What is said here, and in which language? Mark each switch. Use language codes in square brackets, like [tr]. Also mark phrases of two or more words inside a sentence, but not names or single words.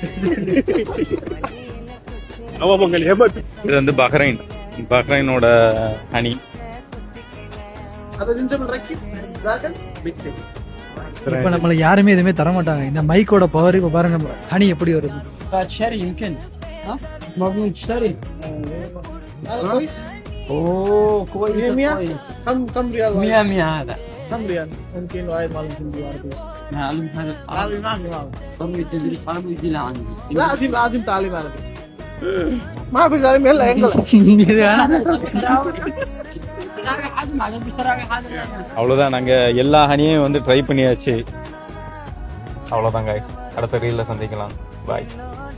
[ta] இது வந்து பஹ்ரைனோட ஹனி. இப்ப நம்மள யாருமே எதுவுமே தர மாட்டாங்க. இந்த மைக்கோட பவர் இப்ப பாருங்க, ஹனி எப்படி வருது. [ar] اوه كويس. 100 كم ريال؟ 100 هذا كم ريال؟ ممكن وايد ما لازم معلم هذا عربي تدرس عربي دي عندي لازم تعلم عربي. ما في تعليم يلا انقل. [ta] அவ்வளோதான், நாங்கள் எல்லா ஹனியும் வந்து ட்ரை பண்ணியாச்சு. அவ்வளோதான் guys, அடுத்த ரீல்ல சந்திக்கலாம். பாய்.